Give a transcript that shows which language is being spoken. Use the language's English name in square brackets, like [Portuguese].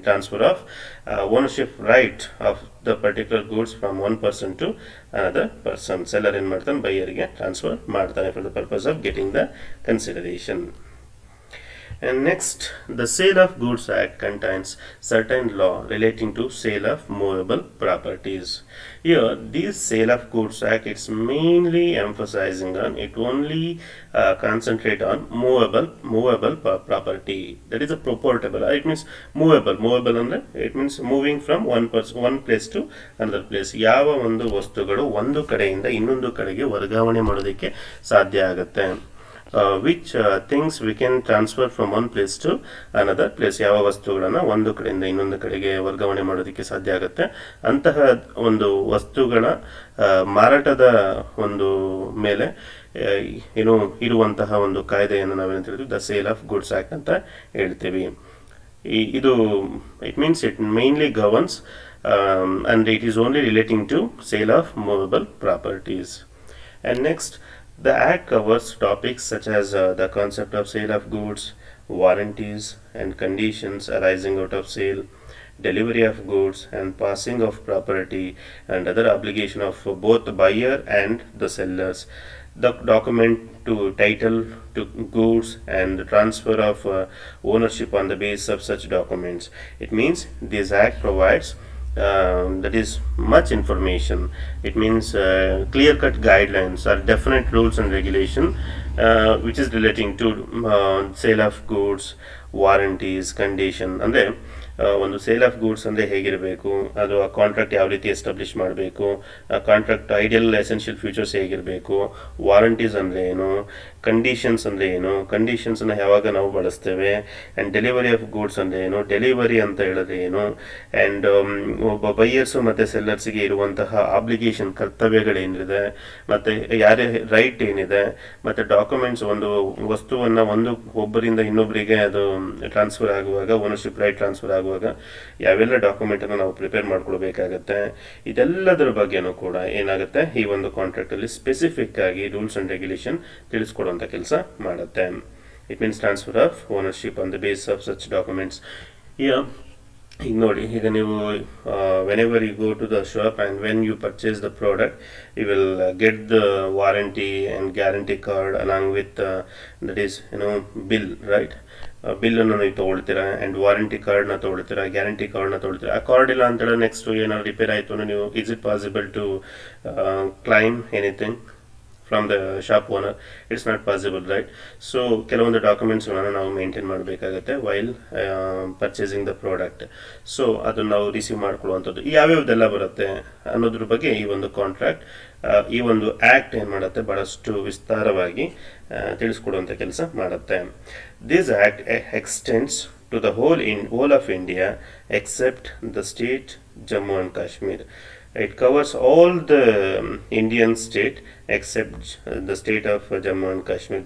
[English] Transfer of ownership right of the particular goods from one person to another person. [Kannada] Seller ಏನು ಮಾಡ್ತಾನೆ, ಬೈಯರಿಗೆ transfer ಮಾಡ್ತಾನೆ [English] For the purpose of getting the consideration. And next, the Sale of Goods Act contains certain law relating to sale of movable properties. Here, this Sale of Goods Act it's mainly emphasizing on it only concentrate on movable property. That is a proportable. It means movable ಅಂದ್ರೆ it means moving from one place to another place. [Kannada] ಯಾವ ಒಂದು ವಸ್ತುಗಳು ಒಂದು ಕಡೆಯಿಂದ ಇನ್ನೊಂದು ಕಡೆಗೆ ವರ್ಗಾವಣೆ ಮಾಡೋದಕ್ಕೆ ಸಾಧ್ಯ ಆಗುತ್ತೆ. [English] Which things we can transfer from one place to another place. [Kannada] ಯಾವ ವಸ್ತುಗಳನ್ನು ಒಂದು ಕಡೆಯಿಂದ ಇನ್ನೊಂದು ಕಡೆಗೆ ವರ್ಗಾವಣೆ ಮಾಡೋದಕ್ಕೆ ಸಾಧ್ಯ ಆಗುತ್ತೆ ಅಂತಹ ಒಂದು ವಸ್ತುಗಳ ಮಾರಾಟದ ಒಂದು ಮೇಲೆ ಏನು ಇರುವಂತಹ ಒಂದು ಕಾಯ್ದೆಯನ್ನು ನಾವೇನಂತ ಹೇಳ್ತೀವಿ the sale of goods act ಅಂತ ಹೇಳ್ತೀವಿ. [English] ಇದು it means it mainly governs and it is only relating to sale of movable properties. And next, the Act covers topics such as the concept of sale of goods, warranties and conditions arising out of sale, delivery of goods, and passing of property and other obligation of both the buyer and the sellers. The document to title to goods and the transfer of ownership on the basis of such documents. It means this Act provides that is much information. It means clear-cut guidelines or definite rules and regulation which is relating to sale of goods, warranties, condition. [Kannada] ಅಂದರೆ ಒಂದು sale of goods ಅಂದರೆ ಹೇಗಿರಬೇಕು, ಅದು ಆ contract ಯಾವ ರೀತಿ establish ಮಾಡಬೇಕು, ಆ ಕಾಂಟ್ರಾಕ್ಟ್ ಐಡಿಯಲ್ ಎಸೆನ್ಷಿಯಲ್ ಫ್ಯೂಚರ್ಸ್ ಹೇಗಿರಬೇಕು, ವಾರಂಟೀಸ್ ಅಂದರೆ ಏನು, ಕಂಡೀಷನ್ಸ್ ಅಂದರೆ ಏನು, ಕಂಡೀಷನ್ಸ್ನ ಯಾವಾಗ ನಾವು ಬಳಸ್ತೇವೆ, ಆ್ಯಂಡ್ ಡೆಲಿವರಿ ಆಫ್ ಗೂಡ್ಸ್ ಅಂದರೆ ಏನು, ಡೆಲಿವರಿ ಅಂತ ಹೇಳಿದ್ರೆ ಏನು, ಆ್ಯಂಡ್ ಒಬ್ಬ ಬೈಯರ್ಸು ಮತ್ತು ಸೆಲ್ಲರ್ಸಿಗೆ ಇರುವಂತಹ ಆಬ್ಲಿಗೇಷನ್ ಕರ್ತವ್ಯಗಳೇನಿದೆ, ಮತ್ತು ಯಾರೇ ರೈಟ್ ಏನಿದೆ, ಮತ್ತು ಡಾಕ್ಯುಮೆಂಟ್ಸ್ ಒಂದು ವಸ್ತುವನ್ನು ಒಬ್ಬರಿಂದ ಇನ್ನೊಬ್ಬರಿಗೆ ಅದು ಟ್ರಾನ್ಸ್ಫರ್ ಆಗುವಾಗ ಓನರ್ಶಿಪ್ ರೈಟ್ ಟ್ರಾನ್ಸ್ಫರ್ ಆಗುವಾಗ ಯಾವೆಲ್ಲ ಡಾಕ್ಯುಮೆಂಟನ್ನು ನಾವು ಪ್ರಿಪೇರ್ ಮಾಡ್ಕೊಳ್ಬೇಕಾಗತ್ತೆ, ಇದೆಲ್ಲದರ ಬಗ್ಗೆನೂ ಕೂಡ ಏನಾಗುತ್ತೆ ಈ ಒಂದು ಕಾಂಟ್ರಾಕ್ಟಲ್ಲಿ ಸ್ಪೆಸಿಫಿಕ್ ಆಗಿ ರೂಲ್ಸ್ ಆ್ಯಂಡ್ ರೆಗ್ಯುಲೇಷನ್ ತಿಳಿಸ್ಕೊಡುವಂಥ ಕೆಲಸ ಮಾಡುತ್ತೆ. [English] It means transfer of ownership on the base of such documents. [Kannada] ಈಗ ನೋಡಿ, ಈಗ ನೀವು [English] whenever you go to the shop and when you purchase the product, you will get the warranty and guarantee card along with that is bill, right? [Kannada] ಬಿಲ್ಲನ್ನು ನೀವು ತೊಗೊಳ್ತೀರಾ and warranty ಕಾರ್ಡ್ನ ತೊಗೊಳ್ತೀರಾ, guarantee ಕಾರ್ಡ್ನ ತೊಗೊಳ್ತೀರಾ. ಆ card ಇಲ್ಲ ಅಂತೇಳಿ ನೆಕ್ಸ್ಟ್ ಏನಾದ್ರು repair ಆಯಿತು ನೀವು [English] Is it possible to claim anything from the shop owner? It's not possible, right? [Kannada] So ಕೆಲವೊಂದು ಡಾಕ್ಯುಮೆಂಟ್ಸ್ಗಳನ್ನು ನಾವು ಮೇಂಟೈನ್ ಮಾಡಬೇಕಾಗತ್ತೆ [English] While purchasing the product. [Kannada] So ಅದನ್ನು ನಾವು ರಿಸೀವ್ ಮಾಡ್ಕೊಳ್ಳುವಂಥದ್ದು ಯಾವ್ಯಾವ್ದೆಲ್ಲ ಬರುತ್ತೆ ಅನ್ನೋದ್ರ ಬಗ್ಗೆ ಈ ಒಂದು ಕಾಂಟ್ರಾಕ್ಟ್, ಈ ಒಂದು ಆ್ಯಕ್ಟ್ ಏನು ಮಾಡುತ್ತೆ ಬಹಳಷ್ಟು ವಿಸ್ತಾರವಾಗಿ ತಿಳಿಸ್ಕೊಡುವಂಥ ಕೆಲಸ ಮಾಡುತ್ತೆ. [English] This act extends to the whole of India except the state Jammu and Kashmir. It covers all the Indian state except the state of Jammu and Kashmir.